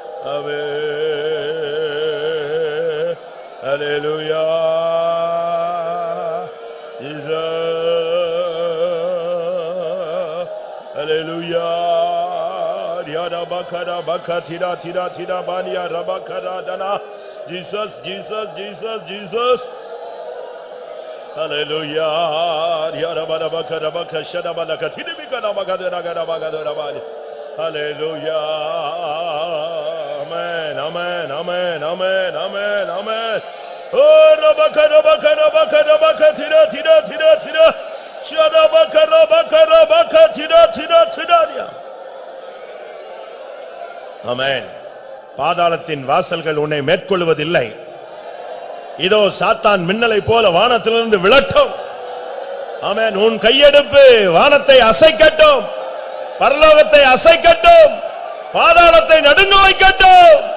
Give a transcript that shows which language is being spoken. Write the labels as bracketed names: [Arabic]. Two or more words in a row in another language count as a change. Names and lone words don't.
[English] Amen. Hallelujah. Jesus. Hallelujah. Yarabakara bakatira tira tira bania rabakara dana. Jesus, Jesus, Jesus, Jesus. Hallelujah. Yarabara bakara bakashada balakatini bikana bakadera gara bakadera bani. Hallelujah. Amen, amen, amen, amen, amen, amen. Oh rabakara bakara bakara bakatira tira tira tira. Shada bakara bakara bakatira tira tira. [Tamil] ஆமென். பாதாளத்தின் வாசல்கள் உன்னை மேற்கொள்வதில்லை. இதோ சாத்தான் மின்னலை போல வானத்திலிருந்து விழட்டும். ஆமென். உன் கையெடுப்பு வானத்தை அசைக்கட்டும், பரலோகத்தை அசைக்கட்டும், பாதாளத்தை நடுங்க வைக்கட்டும்.